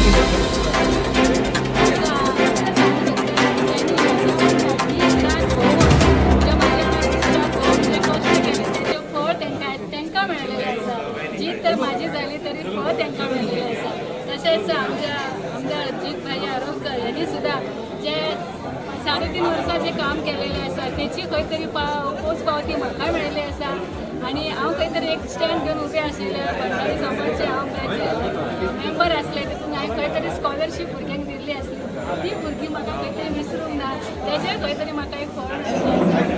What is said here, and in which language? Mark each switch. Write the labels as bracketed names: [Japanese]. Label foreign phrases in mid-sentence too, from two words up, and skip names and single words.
[Marathi] जीत तर माझी झाली तरी फळ त्यांना मिळालेलं असा. [Konkani] तसेच आमच्या आमदार अजित भाई आरोग्कर यांनी सुद्धा जे 3.5 वर्सां काम केलेले असा त्याची खंय तरी पोचपावती म्हाका मेळिल्ली आसा. आणि हांव खंय तरी एक स्टँड घेवन उबें आशिल्लें भंडारी समाजाचे हांव मेंबर आसलें तितून हांवें खंय तरी स्कॉलरशीप भुरग्यांक दिल्ली आसली. ती भुरगीं म्हाका खंय तरी विसरूंक ना तेजें खंय तरी म्हाका एक फळ मेळिल्लें.